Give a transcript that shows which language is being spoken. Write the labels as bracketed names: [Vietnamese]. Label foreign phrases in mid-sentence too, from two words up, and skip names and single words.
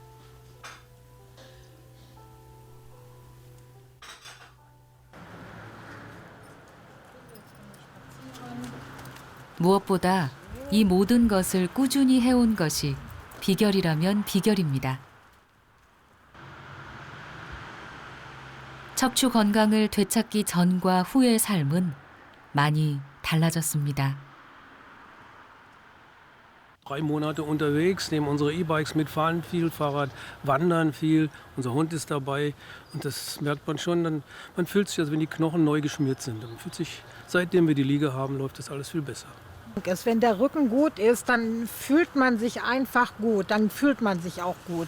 [Korean] 무엇보다 이 모든 것을 꾸준히 해온 것이 비결이라면 비결입니다. 척추 건강을 되찾기 전과 후의 삶은 많이 달라졌습니다. [German] 3 Monate unterwegs, nehmen unsere E-Bikes mit, fahren viel Fahrrad, wandern viel. Unser Hund ist dabei und das merkt man schon. Man fühlt sich, als wenn die Knochen neu geschmiert sind. Man fühlt sich, seitdem wir die Liege haben, läuft das alles viel besser. Wenn der Rücken gut ist, dann fühlt man sich einfach gut, dann fühlt man sich auch gut.